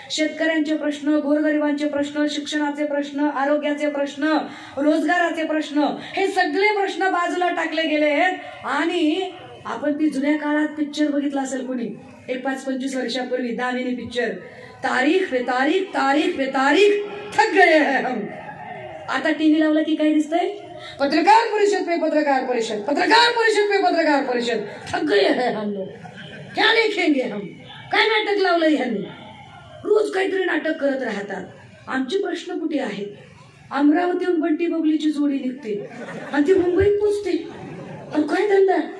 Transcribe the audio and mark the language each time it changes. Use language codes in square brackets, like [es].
[mr] शेतकऱ्यांचे प्रश्न, गोरगरिबांचे प्रश्न, शिक्षणाचे प्रश्न, आरोग्याचे प्रश्न, रोजगाराचे प्रश्न, हे सगळे प्रश्न बाजूला टाकले गेले आहेत. आणि आपण ती जुन्या काळात पिक्चर बघितला असेल कोणी, एक 5-25 वर्षापूर्वी दामिनी पिक्चर, [hi] तारीख पे तारीख, तारीख पे तारीख, थक गए हैं हम. [mr] आता टीव्ही लावला की काय दिसतंय? [hi] पत्रकार परिषद पे पत्रकार परिषद, पत्रकार परिषद पे पत्रकार परिषद, थक गए हैं हम लोग, क्या लिखेंगे हम. [mr] काय नाटक लावलंय ह्यांनी? रोज काहीतरी नाटक करत राहतात. आमचे प्रश्न कुठे आहेत? अमरावतीहून बंटी बबलीची जोडी निघते आणि ती मुंबईत पोचते. आणि काय धंदा?